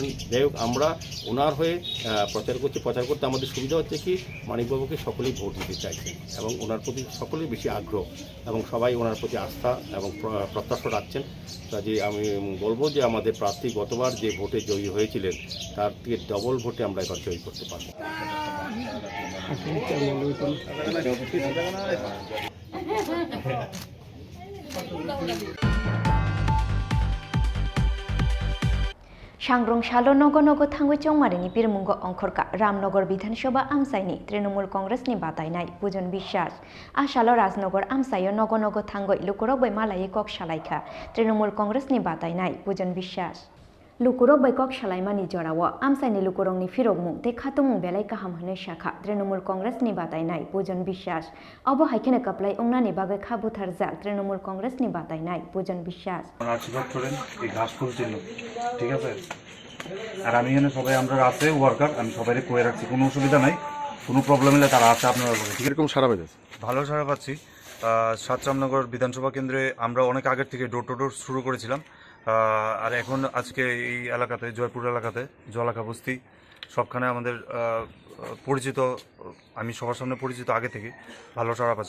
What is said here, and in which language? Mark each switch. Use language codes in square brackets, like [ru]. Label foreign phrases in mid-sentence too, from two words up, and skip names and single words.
[bn] যাই হোক, আমরা ওনার হয়ে প্রচার করতে আমাদের সুবিধা হচ্ছে কি, মানিকবাবুকে সকলেই ভোট দিতে চাইছেন এবং ওনার প্রতি সকলেই বেশি আগ্রহ এবং সবাই ওনার প্রতি আস্থা এবং প্রত্যাশা রাখছেন। কাজে আমি বলবো যে আমাদের প্রার্থী গতবার যে ভোটে জয়ী হয়েছিলেন তার থেকে ডবল ভোটে আমরা এবার জয়ী করতে পারবো। [trp] सांग्रं शालो नगो नगो थांगु चौमारिनि बिरमुंग अंखरका रामनगर विधानसभा आमसाइनि तृणमूल कांग्रेसनि बातायनाय पुजन विश्वास आशालो राजनगर आमसायो नगो नगो थांगु लुकुरक बै मालायै कक सालायखा तृणमूल कांग्रेसनि बातायनाय पुजन विश्वास लुकुरक बै कक सालायमानि जराव आमसाइनि लुकुरंनि फिरकमुं ते खातुमुं बेलाय गाहाम होनो शाखा तृणमूल कांग्रेसनि बातायनाय पुजन विश्वास अब हाइखेने कपलाय अंनानि बागै खाबुथार जा तृणमूल कांग्रेसनि बातायनाय पुजन विश्वास [bn] আশীর্বাদ করেন এই ঘাস ফুল চিহ্ন, ঠিক আছে? আর আমি এখানে সবাই আমরা আছে ওয়ার্কার, আমি সবাইকে কয়ে রাখছি, কোনো অসুবিধা নাই, কোনো প্রবলেম হলে তারা আছে আপনারা বলে। ঠিক এরকম সারা পেয়েছে, ভালো সারা পাচ্ছি। রামনগর বিধানসভা কেন্দ্রে আমরা অনেক আগের থেকে ডোর টু ডোর শুরু করেছিলাম, আর এখন আজকে এই এলাকাতে জয়পুর এলাকাতে জলাকা বস্তি সবখানে আমাদের পরিচিত, আমি সবার সামনে পরিচিত আগে থেকে ভালো সারা পাচ্ছি।